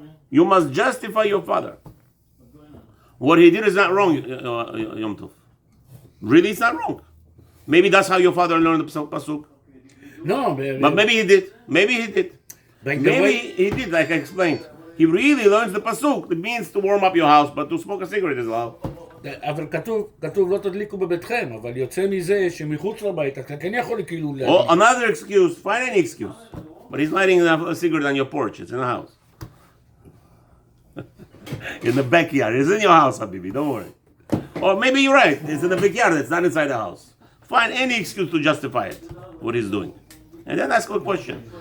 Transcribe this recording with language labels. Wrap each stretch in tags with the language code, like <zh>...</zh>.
<en>You must justify your father. What he did is not wrong, Yom Tov. Really, it's not wrong. Maybe that's how your father learned the pasuk. No, But maybe he did. Maybe he did. He did, like I explained. He really learns the pasuk. It means to warm up your house, but to smoke a cigarette is allowed.</en> <he>אבל כתוב לא תדליקו בביתכם, אבל יוצא מזה שמחוץ לבית, אתה כן יכול כאילו להגיד.</he> <en>Or another excuse, find any excuse. But he's lighting a cigarette on your porch, it's in the house. In the backyard, it's in your house, Habibi, don't worry. Or maybe you're right, it's in the backyard, it's not inside the house. Find any excuse to justify it, what he's doing. And then ask a question.</en>